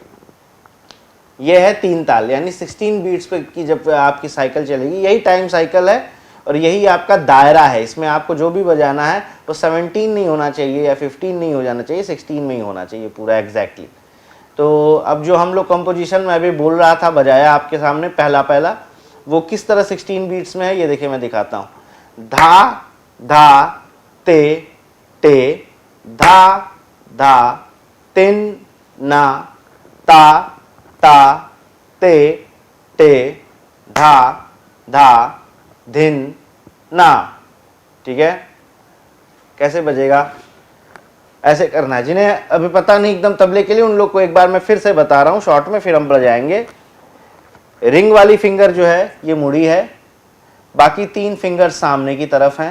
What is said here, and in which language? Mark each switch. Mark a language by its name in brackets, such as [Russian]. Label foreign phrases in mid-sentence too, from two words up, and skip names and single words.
[Hindi] ये है 3 ताल, यानी 16 बीट्स पे की जब आपकी साइकिल चलेगी, यही टाइम साइकिल है और यही आपका दायरा है। इसमें आपको जो भी बजाना है वो 17 नहीं होना चाहिए या 15 नहीं हो जाना चाहिए, 16 में ही होना चाहिए पूरा एग्जैक्टली। तो अब जो हम लोग कंपोजिशन में अभी बोल रहा था, बजाया आपके सामने पहला पहला, वो किस तरह 16 बीट्स में है ये देखिए मैं दिखाता हूँ। धा धा ते टे, धा धा तिन ना, ता ता ते टे, धा धा धिन ना। ठीक है? कैसे बजेगा? ऐसे करना है। जिन्हें अभी पता नहीं एकदम तबले के लिए, उन लोग को एक बार मैं फिर से बता रहा हूं शॉर्ट में, फिर हम बजाएंगे। रिंग वाली फिंगर जो है ये मुड़ी है, बाकी 3 फिंगर सामने की तरफ हैं।